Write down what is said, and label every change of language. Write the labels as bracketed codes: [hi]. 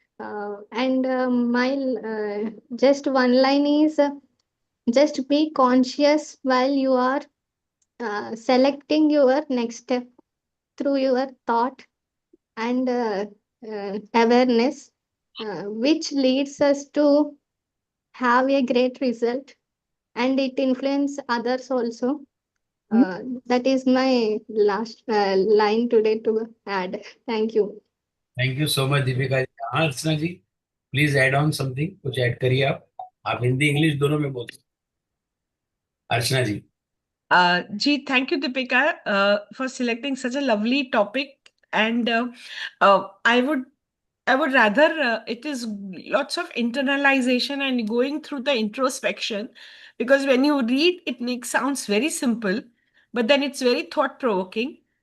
[en] And my just one line is just be conscious while you are selecting your next step through your thought and awareness, which leads us to have a great result, and it influence others also. That is my last line today to add. Thank you. Thank you so much, Deepika ji. [hi] हाँ, अर्चना जी, [en] please add on something, [hi] कुछ add करिए आप Hindi English दोनों में बोल सकते हैं। अर्चना जी। [en] Ji, thank you, Deepika, for selecting such a lovely topic. And I would rather it is lots of internalization and going through the introspection, because when you read, it sounds very simple, but then it's very thought-provoking.